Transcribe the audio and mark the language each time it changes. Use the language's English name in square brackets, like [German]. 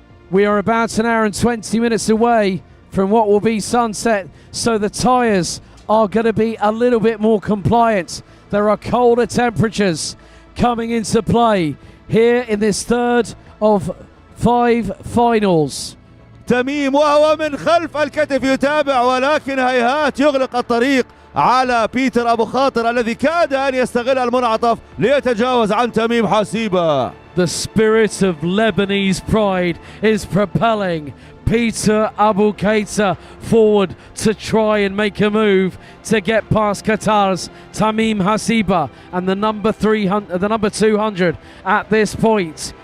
[English] We are about an hour and 20 minutes away from what will be sunset, so the tyres are going to be a little bit more compliant. There are colder temperatures coming into play here in this 3rd of 5 finals. [Arabic] تميم وهو من خلف الكتف يتابع، ولكن هيهات يغلق الطريق على بيتر أبو خاطر الذي كاد أن يستغل المنعطف ليتجاوز عن تميم حسيبة. [English] The spirit of Lebanese pride is propelling Peter Abu Keita forward to try and make a move to get past Qatar's Tamim Hasiba and the number 200 at this point.